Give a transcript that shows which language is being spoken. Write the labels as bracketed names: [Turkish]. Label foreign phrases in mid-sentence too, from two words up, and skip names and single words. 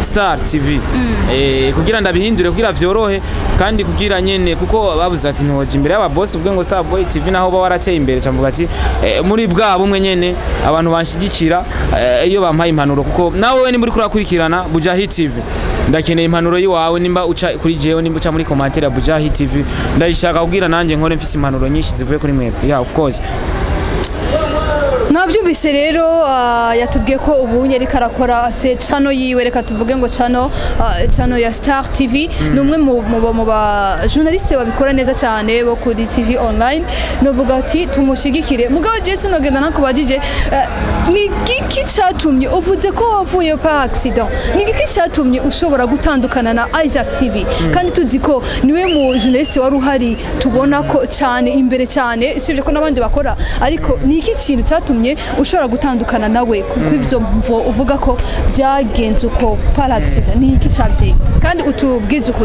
[Rundi] kugira ndabihindure kugira vyorohe kandi kugira nyene kuko bavuze ati ntoje imbere y'aba boss ubwe ngo Star Boy TV naho ba warateye imbere cyamuvuga ati muri bwa bumwe nyene abantu banshigikira iyo bampaye impanuro kuko nawe ni muri kurakurikirana Bujahi TV ndakeneye impanuro yiwawe nimba uca kuri jewe nimba uca muri commentaire Bujahi TV ndayishaka kugira nanje nkore mfise impanuro nyinshi zivuye kuri mwebwe [English] yeah of course [Rundi] nabyumvise rero yatubwiye ko ubu yari karakora channel yiwe reka tuvuge ngo channel ya Star TV numwe mu ba journaliste babikora neza cyane bo kuri TV online novuga ati tumushigikire mugabo Jesse nogenda nakubajije ni giki cyatumye uvuze ko wavuye par accident ni giki cyatumye ushobora gutandukana na Isaac TV kandi tuzi ko niwe mu journaliste wari uhari tubona ko cyane imbere cyane sivyo ko nabandi bakora ariko ni iki kintu cyatumye ushobora gutandukana nawe kuko ibyo uvuga ko byagenze uko par accident ni iki cyateye kandi utubwize ukuri